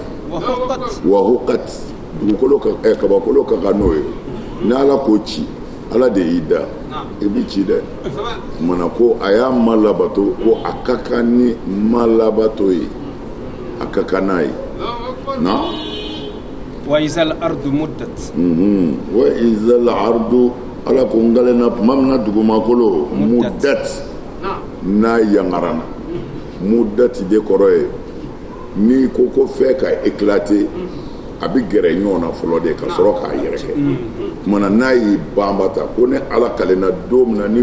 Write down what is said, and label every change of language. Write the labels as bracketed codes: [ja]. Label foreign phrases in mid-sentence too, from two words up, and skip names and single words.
[ar] وحقت وحقت [bm] dugukolo kabakolo ka kan n'o ye ni ala ko ci ala de y'i da i bi ci dɛ mana ko a y'a ma labato ko a ka kan ni ma labato ye a ka kan n'a ye na [ar] وإذا الأرض مدت وإذا الأرض [bm] ala ko n galenna tuma min na dugumakolo mudat n'a yangarana mudati de kɔrɔ ye ni ko fɛ ka éclater a bi gɛrɛ ɲɔgɔn na fɔlɔ de ka sɔrɔ k'a yɛrɛkɛ kumana n'a y'i banbata ko ne ala kalenna don min na ni